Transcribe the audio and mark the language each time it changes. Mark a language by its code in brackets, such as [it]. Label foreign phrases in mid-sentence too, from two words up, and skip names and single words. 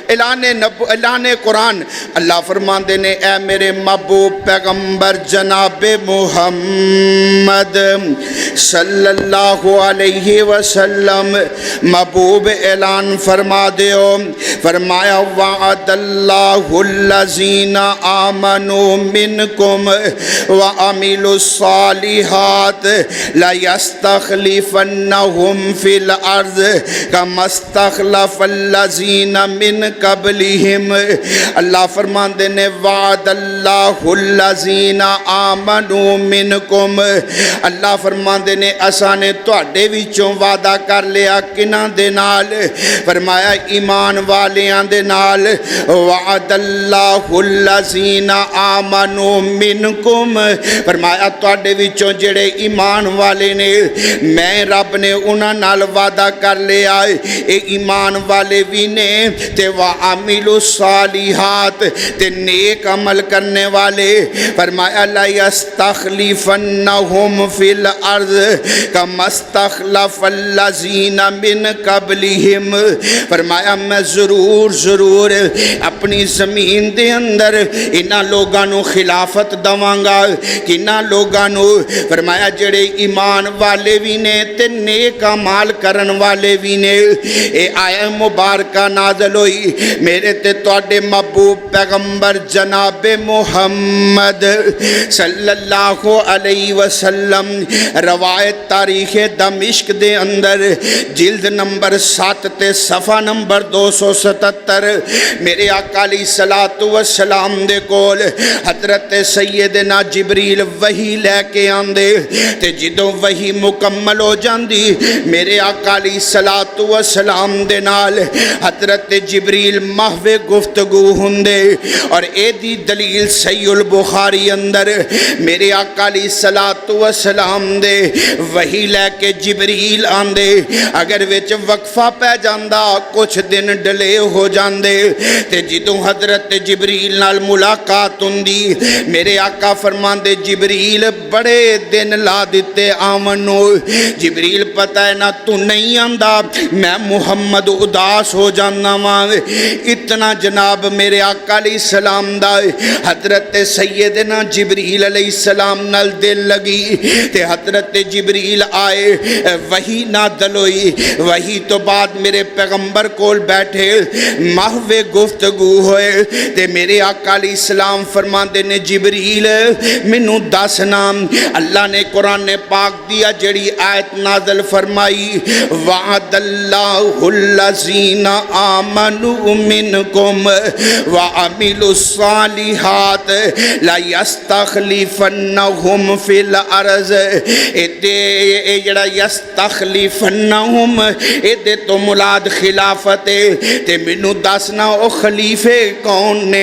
[pa] اعلان قرآن اللہ فرماندے نے، اے میرے محبوب پیغمبر جناب [ar] محمد صلی اللہ علیہ وسلم، [pa] محبوب اعلان فرما دیو، فرمایا [ar] وعد اللہ الذین آمنوا منکم وعملوا الصالحات لیستخلفنہم فی الارض کما استخلف الذین من قبلہم۔ [pa] اللہ فرماندے نے [ar] وعد اللہ الذین آمنوا منکم، [pa] اللہ فرماندے نے اساں نے تواڈے وچوں وعدہ کر لیا کنہاں دے نال؟ فرمایا ایمان والیاں دے نال۔ [ar] وعد اللہ الذین آمنوا منکم، [pa] فرمایا تواڈے وچوں جڑے ایمان والے نے میں رب نے انہاں نال وعدہ کر لیا اے ایمان والے بھی نے تے [ar] وَعَمِلُوا الصَّالِحَاتِ [pa] تے نیک عمل کرنے والے فرمایا لا [ar] يَسْتَخْلِفَنَّهُمْ فِي الْأَرْضِ كَمَا اسْتَخْلَفَ الَّذِينَ مِنْ قَبْلِهِمْ [pa] فرمایا میں ضرور اپنی زمین دے اندر انہاں لوگاں نو خلافت دواں گا کنہاں لوگاں نو فرمایا جڑے ایمان والے بھی نے تے نیک اعمال کرن والے بھی نے اے آیت مبارکہ نازل ہوئی میرے تے تواڈے محبوب پیغمبر جناب محمد [ar] صلی اللہ علیہ وسلم [pa] روایت تاریخ دمشق دے اندر جلد نمبر 7 تے صفحہ نمبر 277 میرے آقا [ar] علیہ الصلوۃ والسلام [pa] دے کول حضرت سیدنا جبریل وحی لے کے آندے تے جدوں وحی مکمل ہو جاندی میرے آقا علیہ [ar] الصلوۃ والسلام [pa] دے نال حضرت جبریل محو گفتگو ہوندے اور اے دی دلیل صحیح البخاری اندر میرے آقا [ar] علیہ الصلوۃ والسلام [pa] دے وحی لے کے جبریل آندے اگر وچ وقفہ پہ جاندا کچھ دن ڈلے ہو جاندے تے جدوں حضرت جبریل نال ملاقات ہوندی میرے آقا فرماندے جبریل بڑے دن لا دیتے آمنو جبریل پتہ ہے نا تو نہیں آندا میں محمد اداس ہو جانا ماں اتنا جناب میرے آقا [ar] علیہ السلام [pa] دا حضرت سیدنا جبریل [ar] علیہ السلام [pa] نال دل لگی تے حضرت جبریل آئے وہی نازل ہوئی وہی تو بعد میرے پیغمبر کول بیٹھے محو گفتگو ہوئے تے میرے آقا [ar] علیہ السلام [pa] فرماندے نے جبریل منو دس نام اللہ نے قرآن پاک دیا جڑی آیت نازل فرمائی [ar] وعد اللہ الذین آمنوا منکم وعملوا الصالحات لا یستخلفنہم فی الارض [pa] اے جڑا یستخلفنہم اے تو مراد خلافت تے منو دسنا او خلیفے کون نے